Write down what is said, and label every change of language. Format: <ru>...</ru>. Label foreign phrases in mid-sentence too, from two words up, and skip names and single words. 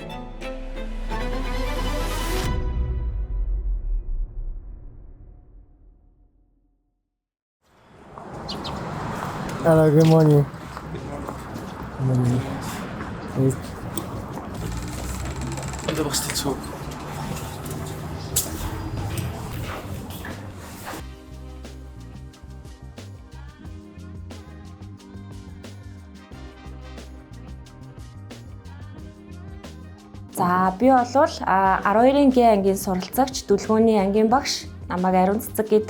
<en>Hello, good morning. Good morning. Anda bakst die Zug.</en> <mn>За би бол 12-ын Г ангийн суралцагч Дүлгөөний ангийн багш намайг Ариун Цэцэг гэдэг.</mn>